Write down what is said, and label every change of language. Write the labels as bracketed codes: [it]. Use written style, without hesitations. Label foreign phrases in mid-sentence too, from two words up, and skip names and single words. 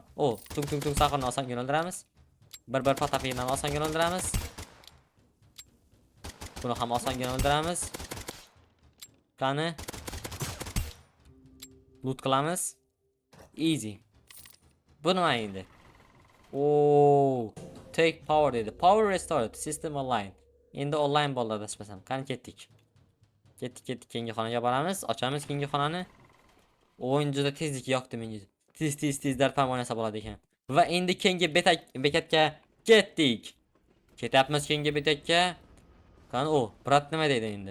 [uz] O, tung saqirni osonga o'ldiramiz. Bir potapingni osonga o'ldiramiz. Buni ham osonga o'ldiramiz. Qani loot qilamiz. Easy. Bu nima endi? [en] Oo, take power dedi. Power restored. System online. [uz] Endi online bo'ldi adashmasam. Qani ketdik. Ketdik. Keyingi xonaga boramiz. Ochamiz keyingi xonani. O'yin juda tezlik yoqdi menga. Tez darpam o'ynasa bo'ladi ekan. Va endi keyingi bekatga ketdik. Ketyapmiz keyingi bekatga. Qani o, brat nima deydi endi?